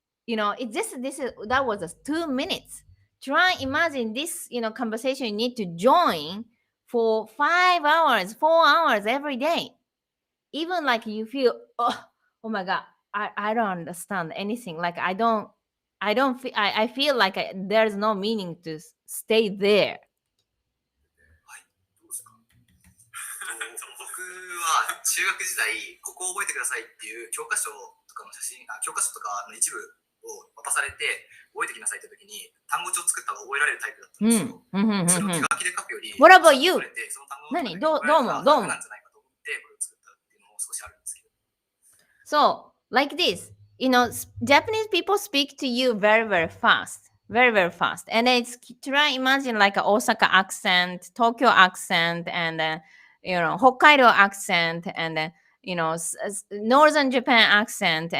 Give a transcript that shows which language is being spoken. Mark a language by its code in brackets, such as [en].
[en] It just this is that was just 2 minutes. Try imagine this, conversation you need to join for 5 hours, 4 hours every day. Even like you feel, oh my god, I don't understand anything. Like I don't feel I feel like there's no meaning to stay there. [ja] はい、どうですか？僕は中学時代、ここを覚えてくださいっていう教科書とかの教科書とかの一部を渡されて、覚えてきなさいって時に、単語帳を作ったら覚えられるタイプだったんですよ。それを手書きで書くより、 [en] What about you? [ja] それでその単語の中何で覚えられたら楽なんじゃないかと思って、これを作ったっていうのも少しあるんですけど。 [en] So, like this, Japanese people speak to you very, very fast, very, very fast. And it's try imagine like a Osaka accent, Tokyo accent, and Hokkaido accent, and northern Japan accent.